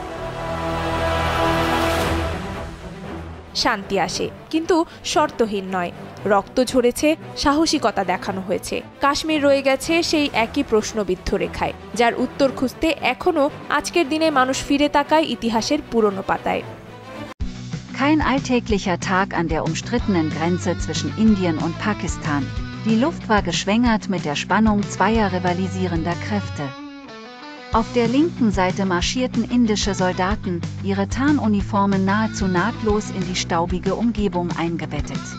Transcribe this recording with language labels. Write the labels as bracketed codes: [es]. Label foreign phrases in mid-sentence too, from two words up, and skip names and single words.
[bn] শান্তি আসে, কিন্তু শর্তহীন নয়। রক্ত ঝরেছে, সাহসিকতা দেখানো হয়েছে। কাশ্মীর রয়ে গেছে সেই একই প্রশ্নবিদ্ধ রেখায়, যার উত্তর খুঁজতে এখনও আজকের দিনে মানুষ ফিরে তাকায় ইতিহাসের পুরনো পাতায়। [de] Kein alltäglicher Tag an der umstrittenen Grenze zwischen Indien und Pakistan. Die Luft war geschwängert mit der Spannung zweier rivalisierender Kräfte. Auf der linken Seite marschierten indische Soldaten, ihre Tarnuniformen nahezu nahtlos in die staubige Umgebung eingebettet.